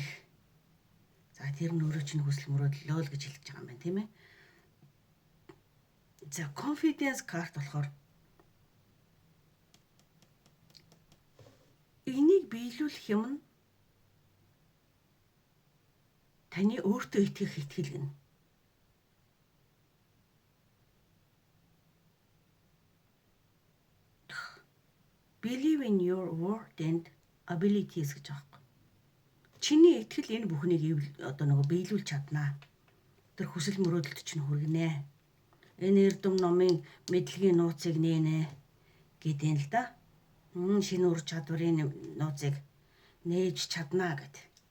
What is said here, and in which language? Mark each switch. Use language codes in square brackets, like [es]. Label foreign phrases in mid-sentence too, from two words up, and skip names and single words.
[mn] За тэр нь өөрөө чинь хүсэл мөрөөдөл л гэж хэлж байгаа юм байна, тийм ээ. За [en] confidence card [mn] болохоор энийг биелүүлэх юм нь таны өөртөө итгэх итгэл гэнэ. [en] Believe in your word and abilities [mn] гэж байгаа. Чиний итгэл энэ бүхнийг одоо нөгөө биелүүлж чаднаа. Тэр хүсэл мөрөөдөлд чинь хүргэнэ. Энэ эрдэм номын мэдлэгийн нууцыг нээнэ гэдэг л да. Шинэ ур чадварын нууцыг нээж чаднаа гэд.